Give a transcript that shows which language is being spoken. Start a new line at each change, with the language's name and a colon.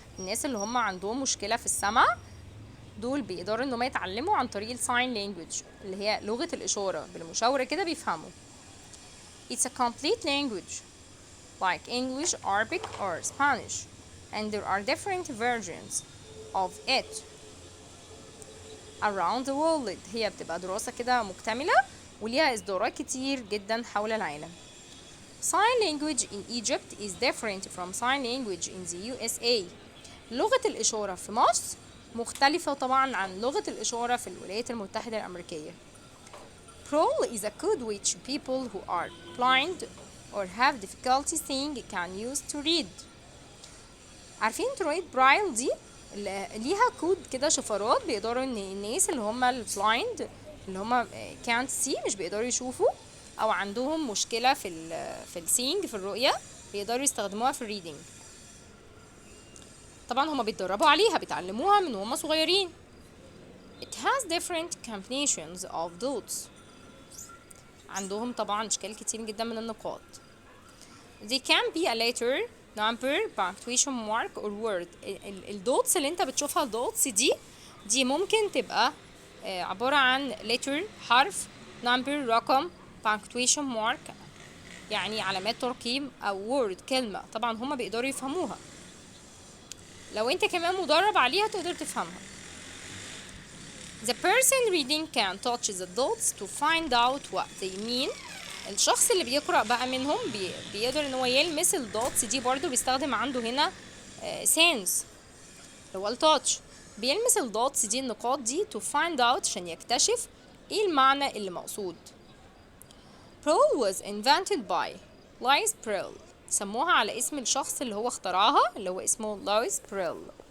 Arabic: الناس اللي هم عندهم مشكلة في السمع دول بيقدروا انهم يتعلموا عن طريق الساين لانجويج اللي هي لغة الإشارة. بالمشاورة كده بيفهموا.
English: It's a complete language like English, Arabic or Spanish and there are different versions of it around the world.
Arabic: هي بتبقى دراسة كده مكتملة وليها إصدارات كتير جدا حول العالم.
English: Sign language in Egypt is different from sign language in the USA.
Arabic: لغة الإشارة في مصر مختلفة طبعا عن لغة الإشارة في الولايات المتحدة الأمريكية.
English: Braille is a code which people who are blind or have difficulty seeing can use to read.
Arabic: عارفين طريقة برايل دي ليها كود كده شفرات بيقدروا ان الناس اللي هم البلايند اللي هم
English: can't see
Arabic: مش بيقدروا يشوفوا او عندهم مشكلة في السينج في الرؤية بيقدروا يستخدموها في الريدنج. طبعا هما بيتدربوا عليها بيتعلموها من هما صغيرين.
English: It has different combinations of dots.
Arabic: عندهم طبعا اشكال كتير جدا من النقاط.
English: They can be a letter, number, punctuation mark or word.
Arabic: الدوتس اللي انت بتشوفها الدوتس دي ممكن تبقى عبارة عن letter حرف، number رقم، punctuation mark يعني علامات ترقيم أو word كلمة. طبعا هما بيقدروا يفهموها. لو انت كمان مدرب عليها تقدر تفهمها.
English: The person reading can touch the dots to find out what they mean.
Arabic: الشخص اللي بيقرأ بقى منهم بيقدر ان هو يلمس الدوتس دي. برضو بيستخدم عنده هنا sense اللي هو التاتش. بيلمس الدوتس دي النقاط دي
English: to find out
Arabic: عشان يكتشف ايه المعنى اللي مقصود.
English: Braille was invented by Louis Braille.
Arabic: سموها على اسم الشخص اللي هو اخترعها اللي هو اسمه لويس بريل.